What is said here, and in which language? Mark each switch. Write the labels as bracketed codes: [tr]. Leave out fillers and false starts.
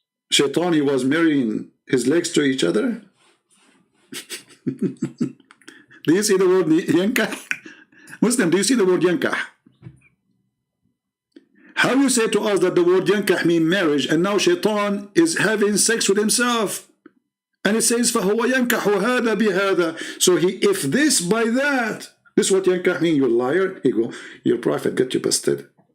[en] Shaitan, he was marrying his legs to each other. Do you see the word yankah? Muslim, do you see the word yankah? How you say to us that the word yankah mean marriage, and now shaitan is having sex with himself? And it says, [ar] فَهُوَ يَنْكَحُ هَذَا بِهَذَا. [en] So he, if this by that, this is what yankah mean, you liar. He go, your prophet got you busted.